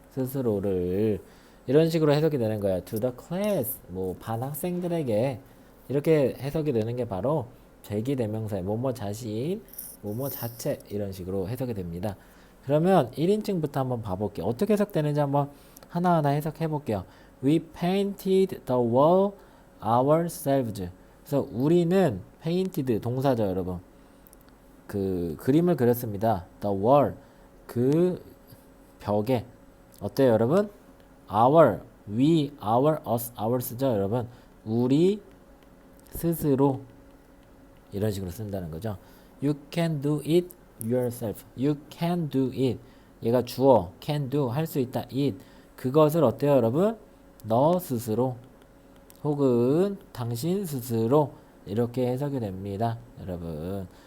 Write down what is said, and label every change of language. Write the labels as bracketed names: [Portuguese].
[Korean] 스스로를 이런 식으로 해석이 되는 거야. [English] to the class [Korean] 뭐 반 학생들에게 이렇게 해석이 되는 게 바로 제기대명사의 뭐뭐 자신 뭐뭐 자체 이런 식으로 해석이 됩니다. 그러면 1인칭부터 한번 봐볼게요. 어떻게 해석되는지 한번 하나하나 해석해 볼게요. [English] We painted the wall ourselves. [Korean] 그래서 우리는 painted 동사죠, 여러분. 그 그림을 그렸습니다. The wall 그 벽에 어때요, 여러분? [English] Our, we, our, us, ours죠, [Korean] 여러분. 우리 스스로 이런 식으로 쓴다는 거죠. [English] You can do it yourself. You can do it. [Korean] 얘가 주어, can do, 할 수 있다, it. 그것을 어때요, 여러분? 너 스스로 혹은 당신 스스로 이렇게 해석이 됩니다, 여러분.